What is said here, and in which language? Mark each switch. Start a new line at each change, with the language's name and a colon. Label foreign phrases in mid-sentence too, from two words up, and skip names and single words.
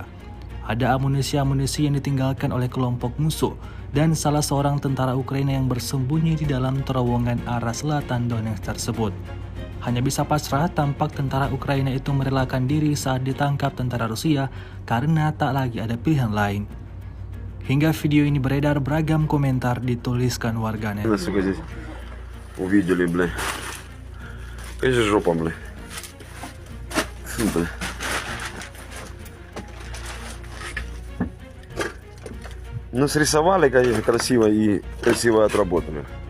Indonesian: Ada amunisi-amunisi yang ditinggalkan oleh kelompok musuh dan salah seorang tentara Ukraina yang bersembunyi di dalam terowongan arah selatan Donetsk tersebut. Hanya bisa pasrah, tampak tentara Ukraina itu merelakan diri saat ditangkap tentara Rusia karena tak lagi ada pilihan lain. Hingga video ini beredar, beragam komentar dituliskan warganet.
Russian: Увидели, бля. Конечно, жопа, бля. Фу, бля. Ну, срисовали, конечно, красиво и красиво отработали.